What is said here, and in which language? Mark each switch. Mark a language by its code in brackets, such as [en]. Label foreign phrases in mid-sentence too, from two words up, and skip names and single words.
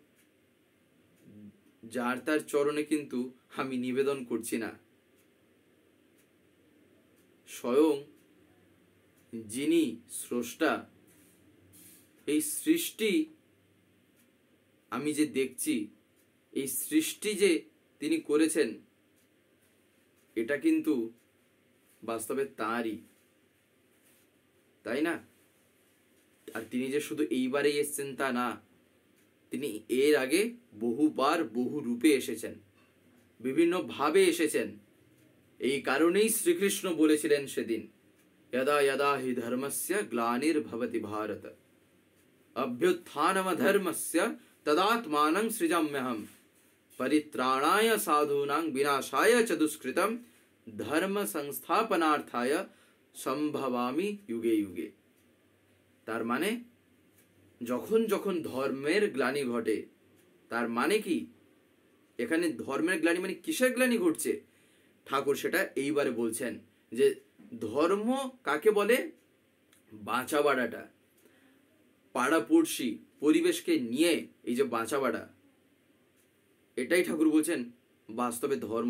[bn] যার তার চরণে কিন্তু আমি নিবেদন করছি না, স্বয়ং যিনি স্রষ্টা, এই সৃষ্টি আমি যে দেখছি, এই সৃষ্টি যে তিনি করেছেন এটা কিন্তু বাস্তবে তাঁরই, তাই না? আর তিনি যে শুধু এইবারেই এসেছেন তা না, তিনি এর আগে বহুবার বহু রূপে এসেছেন, বিভিন্ন ভাবে এসেছেন। এই কারণেই শ্রীকৃষ্ণ বলেছিলেন সেদিন, [sa] यदा यदा हि धर्मस्य ग्लानिर्भवति भारत अभ्युत्थानमधर्मस्य तदात्मानं सृजाम्यहं परित्राणाय साधूनां विनाशाय च दुष्कृतं धर्म संस्थापनार्थाय সম্ভবামি যুগে যুগে। [bn] তার মানে যখন যখন ধর্মের গ্লানি ঘটে, তার মানে কি এখানে ধর্মের গ্লানি মানে কিসের গ্লানি ঘটছে ঠাকুর সেটা এইবারে বলছেন যে ধর্ম কাকে বলে, বাঁচা বাড়াটা, পাড়াপড়শি পরিবেশকে নিয়ে এই যে বাঁচা বাড়া, এটাই ঠাকুর বলছেন বাস্তবে ধর্ম।